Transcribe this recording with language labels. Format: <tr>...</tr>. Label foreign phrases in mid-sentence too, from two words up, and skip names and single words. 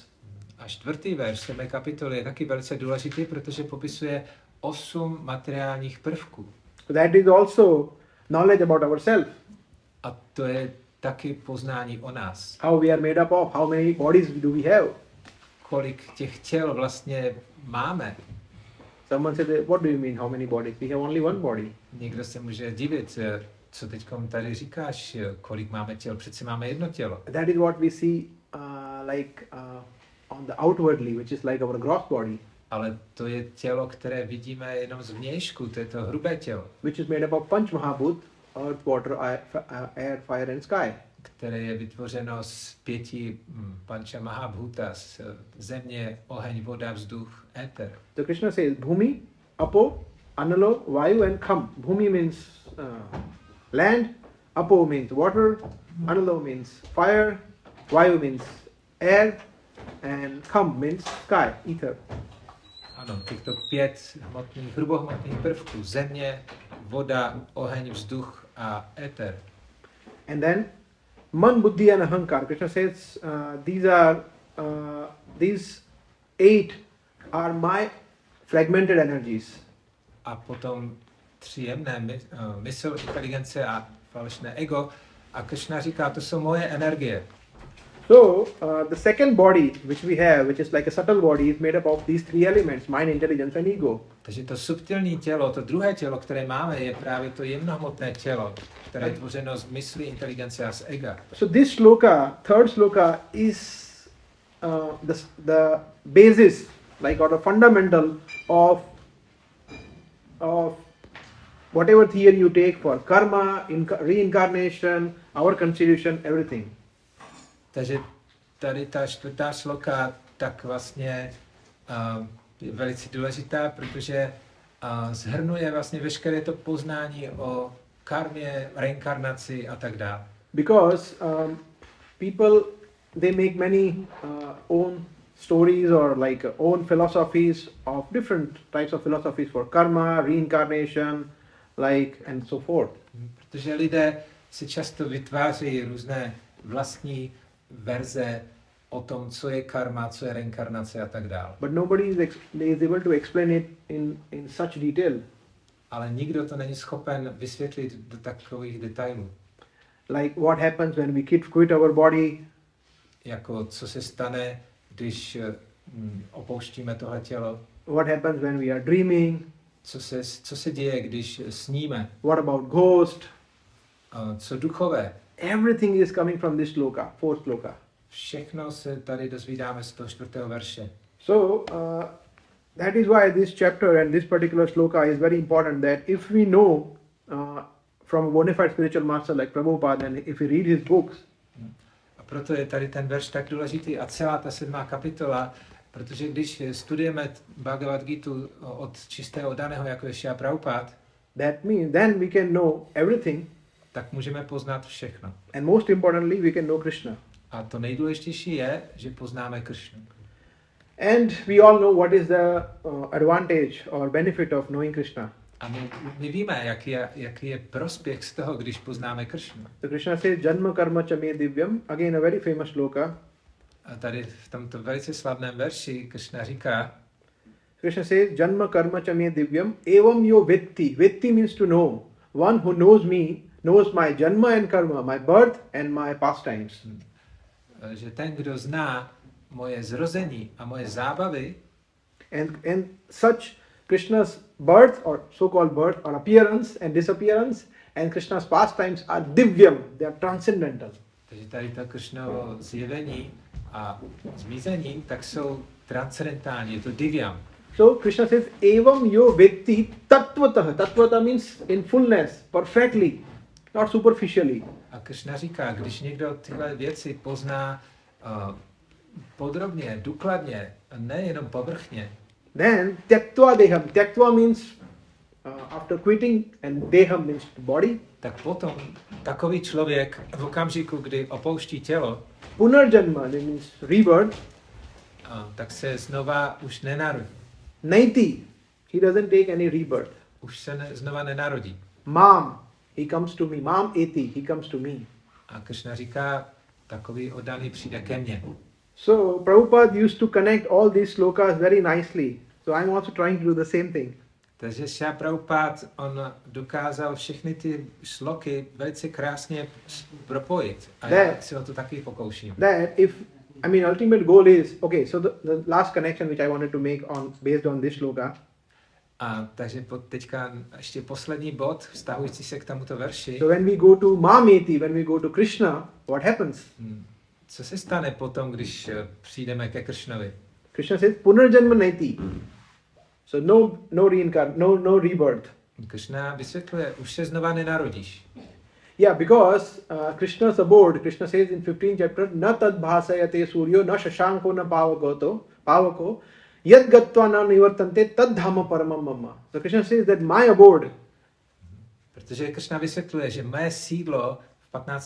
<cs>A čtvrtý verš 7. kapitoly je taky velice důležitý, protože popisuje 8 materiálních prvků.</cs> <en>So that is also knowledge about ourselves.</en> <cs>A to je taky poznání o nás.</cs> <en>How we are made up of, how many bodies do we have.</en> <cs>Kolik těch těl vlastně máme.</cs> <en>Someone said, what do you mean, how many bodies? We have only one body.</en> <cs>Někdo se může divit, co teďkom tady říkáš, kolik máme těl, přeci máme jedno tělo.</cs> <en>That is what we see on the outwardly, which is like our gross body.</en> <cs>Ale to je tělo, které vidíme jenom zvnějšku, to je to hrubé tělo.</cs> <en>Which is made up of</en> <sa>Panch Mahabhut,</sa> <en>earth, water, air, fire and sky.</en> <cs>Které je vytvořeno z 5</cs> <sa>Pancha Mahabhuta,</sa> <cs>z země, oheň, voda, vzduch, éter.</cs> <en>So Krishna says,</en> <sa>Bhumi, Apo, Analo, Vayu</sa> <en>and Kham. Bhumi means land, Apo means water, Analo means fire, Vayu means air, and Kham means sky, ether.</en> <cs>Ano, těchto 5 hmotných, hrubohmotných prvků, země, voda, oheň, vzduch a éter.</cs> <en>And then Man, Buddhi and Ahankar. Krishna says these 8 are my fragmented energies.</en> <cs>A potom 3 jemné, mysl, inteligence a falešné ego. A Krishna říká, to jsou moje energie.</cs> <en>So the second body which we have, which is like a subtle body, is made up of these 3 elements: mind, intelligence and ego.</en> <cs>Takže to subtilní tělo, to druhé tělo, které máme, je právě to jemnohmotné tělo, které je tvořeno z mysli, inteligence a z ega.</cs> <en>So this shloka, third shloka, is the basis, like, or the fundamental of whatever theory you take for karma, reincarnation, our constitution, everything.</en> <cs>Takže tady ta 4. šloka tak vlastně je velice důležitá, protože shrnuje vlastně veškeré to poznání o karmě, reinkarnaci a tak dále.</cs> <en>Because people, they make many own stories or like own philosophies of different types of philosophies for karma, reincarnation, like, and so forth.</en> <cs>Protože lidé si často vytváří různé vlastní verze o tom, co je karma, co je reinkarnace a tak dále.</cs> <en>But nobody is able to explain it in such detail.</en> <cs>Ale nikdo to není schopen vysvětlit do takových detailů.</cs> <en>Like what happens when we quit our body,</en> <cs>Jako co se stane, když opouštíme tohle tělo.</cs> <en>what happens when we are dreaming,</en> <cs>Co se děje, když sníme.</cs> <en>what about ghost.</en> <cs>Co duchové.</cs> <en>Everything is coming from this shloka, fourth shloka.</en> <cs>Všechno se tady dozvídáme z toho 4. verše.</cs> <en>So that is why this chapter and this particular shloka is very important, that if we know from a bona fide spiritual master like Prabhupada, and if we read his books,</en> <cs>A proto je tady ten verš tak důležitý a celá ta 7. kapitola, protože když studujeme Bhagavad Gitu od čistého daného, jako je Srila Prabhupada,</cs> <en>that means then we can know everything,</en> <cs>tak můžeme poznat všechno.</cs> <en>and most importantly we can know Krishna.</en> <cs>A to nejdůležitější je, že poznáme Krišnu.</cs> <en>And we all know what is the advantage or benefit of knowing Krishna.</en> <cs>A my víme, jaký je prospěch z toho, když poznáme Krišnu.</cs> <en>So Krishna says,</en> <sa>Janma karma cha me divyam,</sa> <en>again a very famous shloka.</en> <cs>A tady v tomto velice slavném verši Krišna říká,</cs> <en>Krishna says,</en> <sa>Janma karma cha me divyam, evam yo vetti.</sa> <en>Vetti means to know. One who knows me, knows my janma and karma, my birth and my pastimes.</en> <cs>Že ten, kdo zná moje zrození a moje zábavy,</cs> <en>And such Krishna's birth or so-called birth or appearance and disappearance and Krishna's pastimes are divyam, they are transcendental.</en> <cs>takže tady to Krišnovo zjevení a zmizení, tak jsou transcendentální, je to divyam.</cs> <en>So Krishna says,</en> <sa>evam yo vetti tattvataha.</sa> <en>Tattvata means in fullness, perfectly, not superficially.</en> <cs>A Krišna říká, když někdo tyhle věci pozná podrobně, důkladně, nejenom povrchně,</cs> <en>Then</en> <sa>tyaktva deham.</sa> <en>Tyaktva means after quitting, and deham means body.</en> <cs>tak potom takový člověk v okamžiku, kdy opouští tělo,</cs> <en>Punarjanma means rebirth.</en> <cs>tak se znova už nenarodí.</cs> <en>Naiti, he doesn't take any rebirth.</en> <cs>Už se znova nenarodí.</cs> <en>Mam, he comes to me.</en> <sa>Mam eti,</sa> <en>he comes to me.</en> <cs>A Krishna říká, takový oddaný přijde ke mně.</cs> <en>So Prabhupada used to connect all these slokas very nicely. So I'm also trying to do the same thing.</en> <cs>Takže Srila Prabhupada, on dokázal všechny ty šloky velice krásně propojit. A já si o to taky pokouším.</cs> <en>That ultimate goal is, okay, so the last connection which I wanted to make based on this sloka.</en> <cs>A takže teďka ještě poslední bod, vztahující se k tomuto verši.</cs> <en>So when we go to Mameti, when we go to Krishna, what happens?</en> <cs>Co se stane potom, když přijdeme ke Kršnovi?</cs> <en>Krishna says,</en> <sa>Punarjanma naiti.</sa> <en>So no rebirth.</en> <cs>Krishna vysvětluje, už se znova nenarodíš.</cs> <en>Yeah, because Krishna's abode, Krishna says in 15th chapter,</en> <sa>na tad bhasayate suryo na shashanko na pavako. Yad gatva na nivartante tad dhamma paramam mama.</sa> <en>So Krishna says that my abode,</en> <cs>Protože Krishna vysvětluje, že mé sídlo v 15.</cs>